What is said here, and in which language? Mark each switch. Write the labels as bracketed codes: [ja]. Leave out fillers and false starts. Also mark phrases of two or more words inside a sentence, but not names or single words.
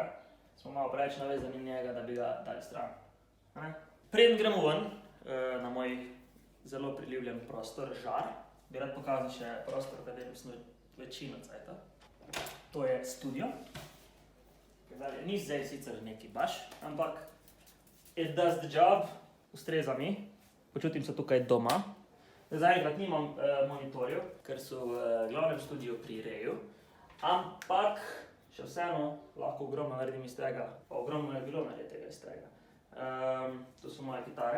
[sl] Smo malo preveč navezani njega, da bi ga dali stran. Preden gremo ven na moj zelo priljubljen prostor, žar, bi rad pokazal še prostor, v katerem smo večino cajta. To je studio. Ni zdaj sicer neki baš, ampak [en] it does the job, [sl] ustreza mi, počutim se tukaj doma. Zaenkrat nimam monitorjev, ker so v glavnem studiu pri Reju, ampak še vseeno lahko ogromno naredim iz tega, pa ogromno je bilo nareditega iz tega. To so moje kitare.